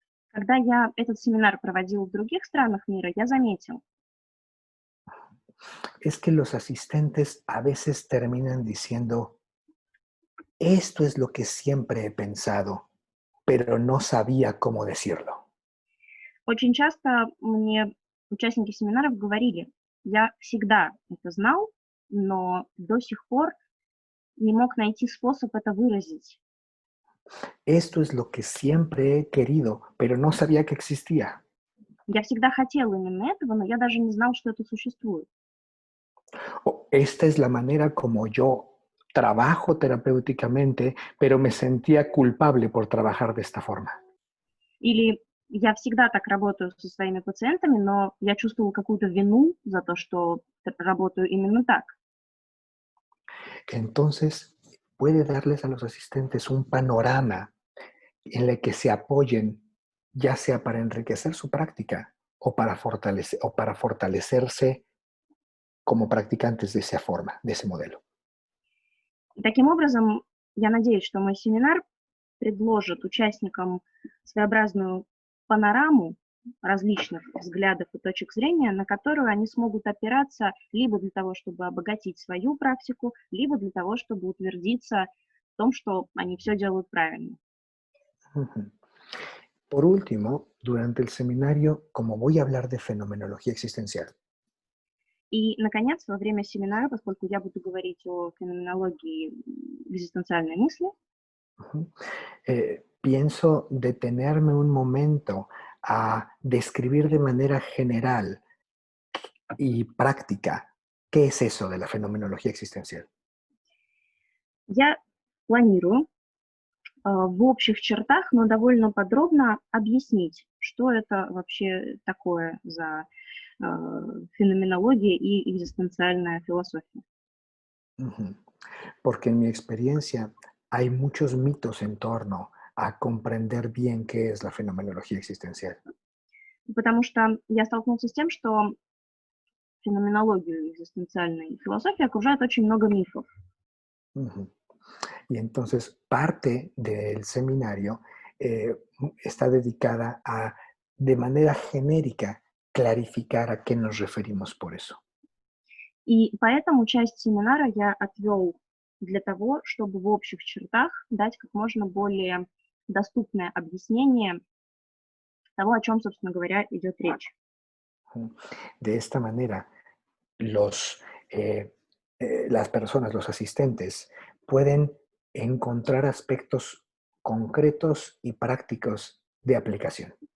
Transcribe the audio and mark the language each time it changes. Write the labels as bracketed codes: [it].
[ru] Когда я этот семинар проводила в других странах мира, я заметил, [es] es que los asistentes a veces terminan diciendo, esto es lo que siempre he pensado, pero no sabía cómo decirlo. [ru] Очень часто мне участники семинаров говорили, я всегда это знал, но до сих пор не мог найти способ это выразить. [es] Esto es lo que siempre he querido, pero no sabía que existía. [ru] Я всегда хотел именно этого, но я даже не знал, что это существует. [es] O esta es la manera como yo trabajo terapéuticamente, pero me sentía culpable por trabajar de esta forma. [ru] Или я всегда так работаю со своими пациентами, но я чувствовал какую-то вину за то, что работаю именно так. [es] Entonces, puede darles a los asistentes un panorama en el que se apoyen, ya sea para enriquecer su práctica o para fortalecerse como practicantes de esa forma, de ese modelo. [ru] И таким образом, я надеюсь, что мой семинар предложит участникам своеобразную панораму различных взглядов и точек зрения, на которую они смогут опираться либо для того, чтобы обогатить свою практику, либо для того, чтобы утвердиться в том, что они все делают правильно. Ujú. [es] Por último, durante el seminario, como voy a hablar de fenomenología existencial, [ru] И, наконец, во время семинара, поскольку я буду говорить о феноменологии экзистенциальной мысли, [es] ujú, pienso detenerme un momento a describir de manera general y práctica qué es eso de la fenomenología existencial. [ru] я планирую в общих чертах, но довольно подробно объяснить, что это вообще такое за феноменология и экзистенциальная философия. Ujú. [es] Porque en mi experiencia hay muchos mitos en torno a comprender bien qué es la fenomenología existencial. [ru] Потому что я столкнулся с тем, что феноменологию экзистенциальной философии окружает очень много мифов. Ujú. [es] Y entonces parte del seminario está dedicada a, de manera genérica, clarificar a qué nos referimos por eso. [ru] И поэтому часть семинара я отвел для того, чтобы в общих чертах дать как можно более доступное объяснение того, о чем, собственно говоря, идет речь. [es] De esta manera, las personas, los asistentes, pueden encontrar aspectos concretos y prácticos de aplicación.